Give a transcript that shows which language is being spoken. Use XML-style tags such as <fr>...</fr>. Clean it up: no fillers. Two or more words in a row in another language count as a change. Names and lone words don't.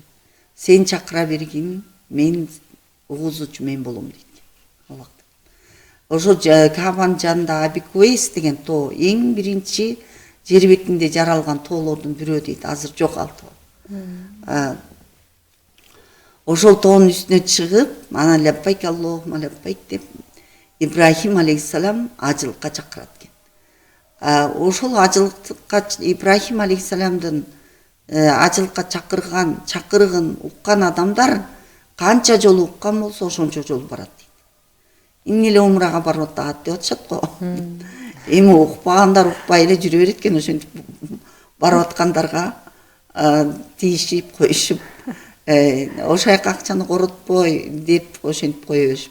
<ky>Сен чакыра бергин, мен угузуучу мен болом дейт экен. Ошо Кабанын жанында Абикуэйс деген тоо, эң биринчи жер бетинде жаралган тоолордун бирөө дейт. Азыр жок ал тоо. Ошол тоонун үстүнө чыгып,</ky> <ar>أنا لبيك اللهم لبيك</ar> <ky>деп Ибрахим алейхиссалам ажылыкка чакырат экен. Ошол ажылыкка Ибрахим алейхиссаламдын ажылыкка чакырыгын уккан адамдар канча жолу уккан болсо ошончо жолу барат дейт. Эмне эле умрага барып атат деп атышат го. Эми укпагандар укпай эле жүрө берет экен, ошентип барып аткандарга тийишип коюшуп, ошол акчаны коротпой деп ошентип кое беришип.</ky>